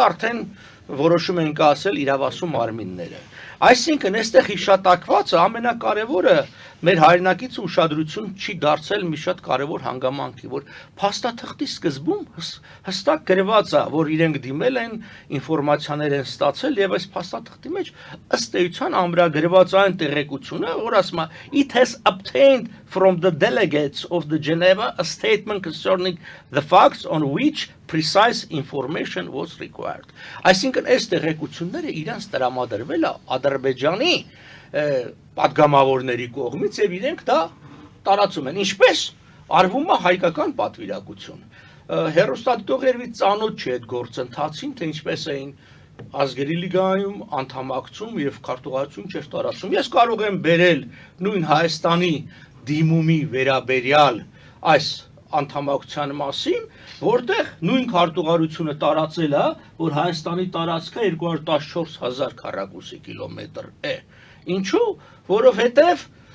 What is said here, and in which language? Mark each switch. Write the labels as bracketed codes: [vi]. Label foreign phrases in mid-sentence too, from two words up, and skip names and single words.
[hy] արդեն որոշում են կասել իրավասու մարմինները։ Այսինքն, այստեղ հիշատակվածը ամենակարևորը մեր հայրենակիցը ուշադրություն չի դարձել մի շատ կարևոր հանգամանքի, որ փաստաթղթի սկզբում հստակ գրված է, որ իրենք դիմել են, ինֆորմացիաներ են ստացել եւ այս փաստաթղթի մեջ ըստ էության ամրագրված այն տեղեկությունը, որ ասում է [en] it has obtained from the delegates of the Geneva a statement concerning the facts on which precise information was required. [hy] Այսինքն այս տեղեկությունները իրենց տրամադրվել է Ադրբեջանի պատգամավորների կողմից եւ իրենք դա տարածում են, ինչպես արվում է հայկական պատվիրակություն։ Հեռուստադիտողերից ծանոթ չի այդ գործընթացին, թե ինչպես էին ազգերի լիգայում անդամակցում եւ քարտուղարություն չէր տարածում։ Ես կարող եմ բերել նույն Հայաստանի դիմումի վերաբերյալ այս անդամակցության մասին, որտեղ նույն քարտուղարությունը տարածել է, որ Հայաստանի տարածքը 214,000 քառակուսի կիլոմետր է։ Ինչու՞, որովհետև